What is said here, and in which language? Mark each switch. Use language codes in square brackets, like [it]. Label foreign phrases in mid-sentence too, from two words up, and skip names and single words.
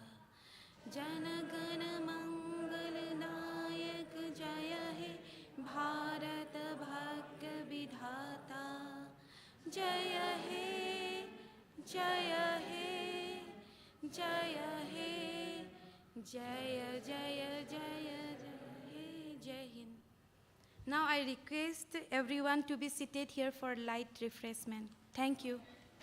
[bn] জনগণ মঙ্গল নায়ক জয় হে ভারত ভাগ্য বিধাতা জয় হে জয় হে জয় হে জয় জয় জয় জয় [hi] जय हिंद. [en] Now I request everyone to be seated here for light refreshment. Thank you.